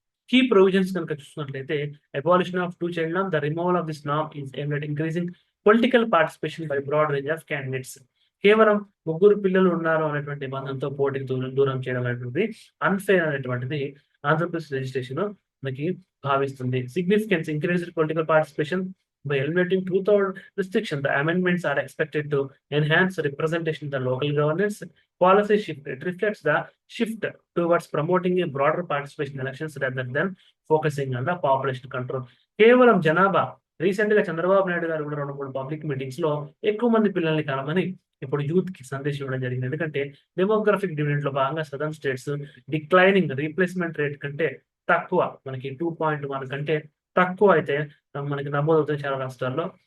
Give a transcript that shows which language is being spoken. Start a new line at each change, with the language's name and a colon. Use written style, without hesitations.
English: key provisions
Telugu: కనుక చూసినట్లయితే
English: Abolition of 2 child norm, the removal of this norm is aimed at increasing political participation by broad range of candidates.
Telugu: కేవలం 3 పిల్లలు ఉన్నారు అనేటువంటి నిబంధనతో పోటీకి దూరం చేయడం అనేటువంటిది అన్ఫేర్ అనేటువంటిది ఆంధ్రప్రదేశ్ లెజిస్లేషన్ మనకి భావిస్తుంది.
English: Significance increased political participation by eliminating 2/3 restriction. The amendments are expected to enhance representation in the local governance policy shift. It reflects the shift towards promoting a broader participation in elections rather than focusing on the population control.
Telugu: కేవలం జనాభా recent గా చంద్రబాబు నాయుడు గారు కూడా 2-3 public meetings లో ఎక్కువ మంది పిల్లల్ని కలమని ఇప్పుడు యూత్ కి సందేశం ఇవ్వడం జరిగింది. ఎందుకంటే డెమోగ్రఫిక్ డివిడెండ్ లో భాగంగా southern states declining replacement rate కంటే తక్కువ, మనకి 2.1 కంటే తక్కువ అయితే మనకి నమోదవుతాయి చాలా రాష్ట్రాల్లో.